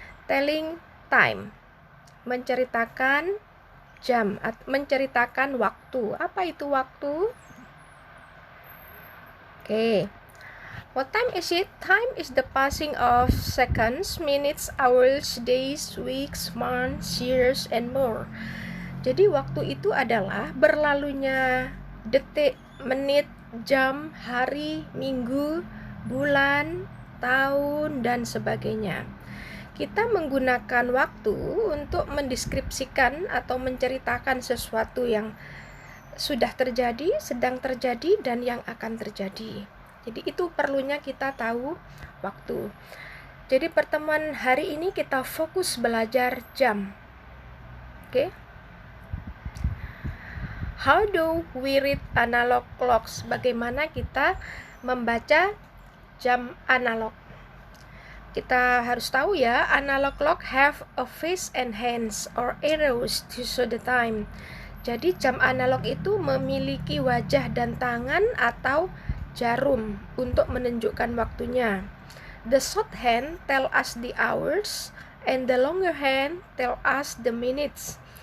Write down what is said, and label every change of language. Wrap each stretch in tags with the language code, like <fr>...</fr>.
<en>Telling time, menceritakan jam, menceritakan waktu.</en> <id>Apa itu waktu?</id> <en>Okay. What time is it? Time is the passing of seconds, minutes, hours, days, weeks, months, years, and more.</en> <id>Jadi waktu itu adalah berlalunya detik, menit, jam, hari, minggu, bulan, tahun, dan sebagainya. Kita menggunakan waktu untuk mendeskripsikan atau menceritakan sesuatu yang sudah terjadi, sedang terjadi, dan yang akan terjadi. Jadi itu perlunya kita tahu waktu. Jadi pertemuan hari ini kita fokus belajar jam. Oke?</id> <en>How do we read analog clocks?</en> <id>Bagaimana kita membaca jam analog? Kita harus tahu ya,</id> <en>analog clock have a face and hands or arrows to show the time.</en> <id>Jadi jam analog itu memiliki wajah dan tangan atau jarum untuk menunjukkan waktunya.</id> <en>The short hand tell us the hours and the longer hand tell us the minutes.</en>